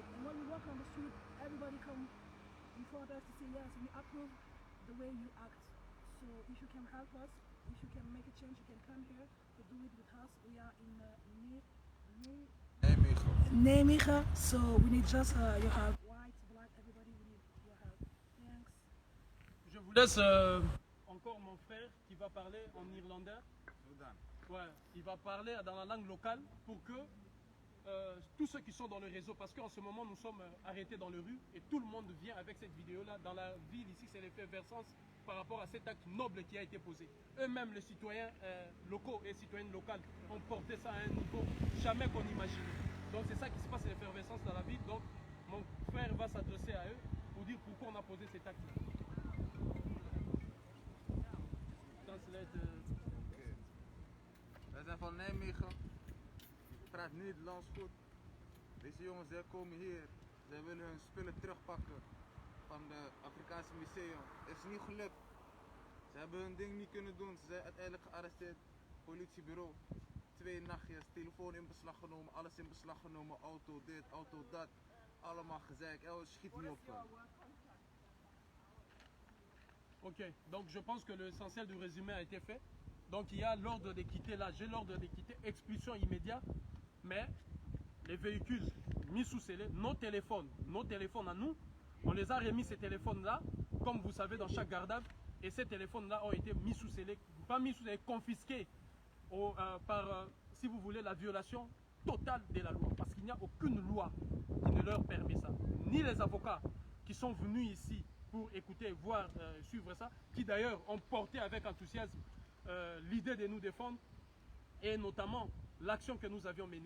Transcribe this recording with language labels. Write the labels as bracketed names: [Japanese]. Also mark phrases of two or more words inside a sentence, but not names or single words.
[English] And when we walk on the street, everybody come in front of us to say yes, we approve the way you act. So if you can help us, if you can make a change, you can come here to do it with us. We are in Nijmegen, so we need just your help. White, black, everybody, we need your help. Thanks. [French] Je vous laisse encore mon frère qui va parler en irlandais. Ouais, il va parler dans la langue locale pour que tous ceux qui sont dans le réseau, parce qu'en ce moment nous sommes arrêtés dans les rues et tout le monde vient avec cette vidéo-là. Dans la ville ici, c'est l'effervescence par rapport à cet acte noble qui a été posé. Eux-mêmes, les citoyens locaux et citoyennes locales, ont porté ça à un niveau jamais qu'on imaginait. Donc c'est ça qui se passe, l'effervescence dans la ville. Donc mon frère va s'adresser à eux pour dire pourquoi on a posé cet acte-là. [Dutch] Wij zijn van Nijmegen. Ik praat Nederlands goed. Deze jongens zij komen hier. Zij willen hun spullen terugpakken van het Afrikaanse museum. Het is niet gelukt. Ze hebben hun ding niet kunnen doen. Ze zijn uiteindelijk gearresteerd. Politiebureau. 2 nachtjes, telefoon in beslag genomen, alles in beslag genomen, auto dit, auto dat. Allemaal gezeik. Schiet niet op. [French] Ok, donc je pense que l'essentiel du résumé a été fait. Donc il y a l'ordre de quitter là, j'ai l'ordre de quitter, expulsion immédiate, mais les véhicules mis sous scellé, nos téléphones à nous, on les a remis ces téléphones-là, comme vous savez dans chaque garde à vue, et ces téléphones-là ont été mis sous scellé, pas mis sous scellé, confisqués par, si vous voulez, la violation totale de la loi, parce qu'il n'y a aucune loi qui ne leur permet ça, ni les avocats qui sont venus ici pour écouter, voir, suivre ça, qui d'ailleurs ont porté avec enthousiasme l'idée de nous défendre et notamment l'action que nous avions menée.